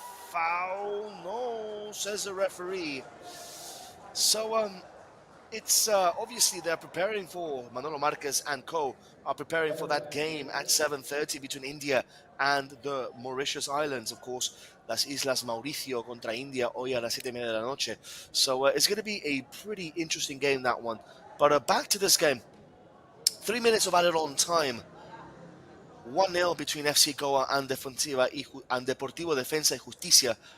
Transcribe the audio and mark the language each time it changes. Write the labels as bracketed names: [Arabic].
[English] Foul. No, says the referee. So it's obviously they're preparing for, Manolo Marquez and co are preparing for that game at 7:30 between India and the Mauritius Islands, of course. [Spanish] Las Islas Mauricio contra India hoy a las 7:30 de la noche. [English] So it's going to be a pretty interesting game, that one. But back to this game. 3 minutes of added on time. 1-0 between FC Goa and Deportivo Defensa y Justicia.